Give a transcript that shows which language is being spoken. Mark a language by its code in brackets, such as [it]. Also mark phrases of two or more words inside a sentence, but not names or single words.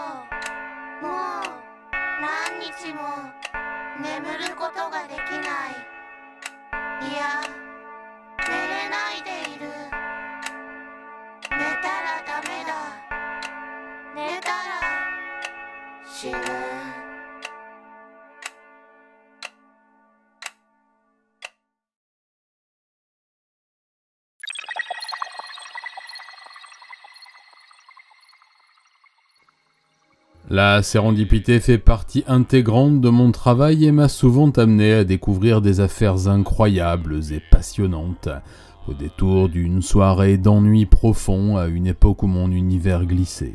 [ja] もう何日も眠ることができない。いや、寝れないでいる。寝たらダメだ。寝たら死ぬ。 [fr] La sérendipité fait partie intégrante de mon travail et m'a souvent amené à découvrir des affaires incroyables et passionnantes, au détour d'une soirée d'ennui profond à une époque où mon univers glissait.